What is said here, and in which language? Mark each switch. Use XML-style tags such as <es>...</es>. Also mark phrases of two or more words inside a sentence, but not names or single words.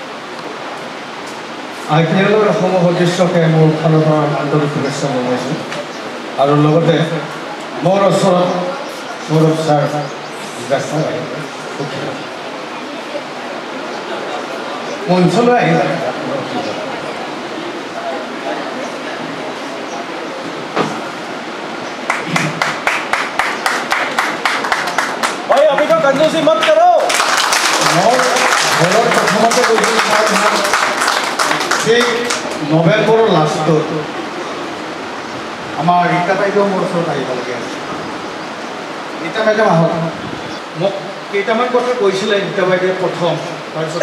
<as>IPLৰ অসম সদস্যকে মোৰ ফালৰ পৰা আন্তৰিক শুভেচ্ছা জনাইছোঁ আৰু লগতে মোৰ ওচৰত সৌৰভ ছাৰ মঞ্চলৈ আহি</as> <hi>भाई अभी तो कंजूसी मत करो</hi> <as>মই ঘৰৰ প্ৰথমতে কৈছোঁ সেই নৱেম্বৰৰ লাষ্টত আমাৰ ৰীতা বাইদেউ মোৰ ওচৰত আহিবলগীয়া আছে ৰীতা বাইদেউ আহক মোক কেইটামান কথা কৈছিলে ৰীতা বাইদেৱে প্ৰথম তাৰপিছত</as>